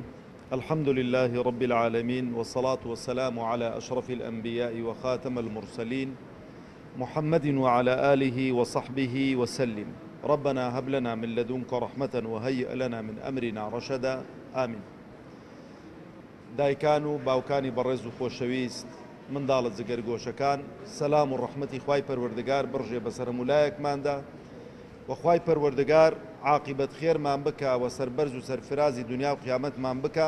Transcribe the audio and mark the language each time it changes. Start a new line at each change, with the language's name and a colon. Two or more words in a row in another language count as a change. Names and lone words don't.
Arabic: الحمد لله رب العالمين، والصلاة والسلام على أشرف الأنبياء وخاتم المرسلين محمد وعلى آله وصحبه وسلم. ربنا هب لنا من لدنك رحمة وهيئ لنا من أمرنا رشدا. آمين.
Central Kurdish: دایکان باوکانی بەڕێز و خۆشەویست، منداڵە جگەرگۆشەکان، سەلام و ڕەحمەتی خوای پەروەردگار بڕژێ بەسەر مولایەکماندا و خوای پەروەردگار عاقبەت خێرمان بکە و سەربەرز و سەرفرازی دنیا و قیامەتمان بکە.